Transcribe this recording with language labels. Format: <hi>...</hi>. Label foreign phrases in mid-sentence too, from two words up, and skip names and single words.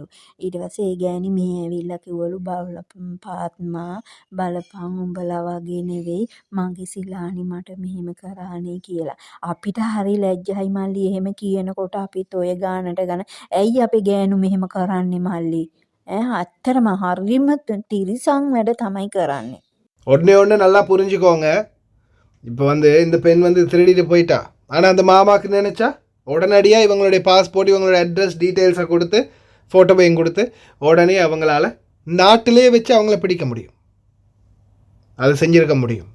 <si>ඊට පස්සේ ඒ ගෑණි මෙහෙ ඇවිල්ලා කිව්වලු පාත්මා බලපං උඹලා වගේ නෙවෙයි මගේ සිලානි මට මෙහෙම කරානේ කියලා. අපිට හරි ලැජ්ජයි මල්ලි එහෙම කියනකොට අපිත් ඔය ගානට ගන ඇයි අපේ ගෑනු මෙහෙම කරන්නේ මල්ලි? ඇත්තටම හරිම තිරිසන් වැඩ තමයි කරන්නේ.</si> <ta>ஒன்று நல்லா புரிஞ்சுக்கோங்க. இப்போ வந்து இந்த பெண் வந்து திருடிட்டு போயிட்டா. ஆனால் அந்த மாமாவுக்கு நினச்சா உடனடியாக இவங்களுடைய பாஸ்போர்ட் இவங்களோட</ta> <en>address details</en> <ta>கொடுத்து ஃபோட்டோவையும் கொடுத்து உடனே அவங்களால நாட்டிலே வச்சு அவங்கள பிடிக்க முடியும், அதை செஞ்சுருக்க முடியும்.</ta>